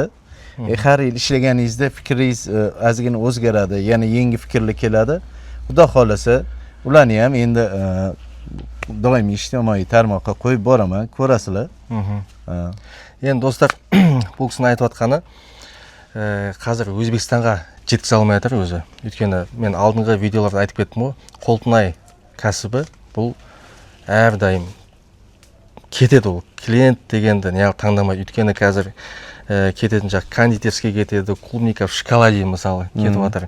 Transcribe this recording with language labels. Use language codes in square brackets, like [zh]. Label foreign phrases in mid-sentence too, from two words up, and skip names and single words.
[uz] Har yil ishlaganingizda fikringiz ozgina o'zgaradi, yana yangi fikrlar keladi. Xudo xolasa, ularni ham endi doimiy ijtimoiy tarmoqqa qo'yib boraman, ko'rasizlar. Endi do'stlar, bu kishining aytayotgani hozir O'zbekistonga [kk] жеткізе алмайатыр [uz] o'zi. [kk] Өйткені мен алдыңғы видеоларда айтып кеттім, Qulupnay кәсібі бұл әрдайым кетеді, ол клиент дегенді неғып таңдамайды. Өйткені қазір кететін жақ кондитерский кетеді, [ru] клубника в шоколаде [kk] мысалы кетіп жатыр.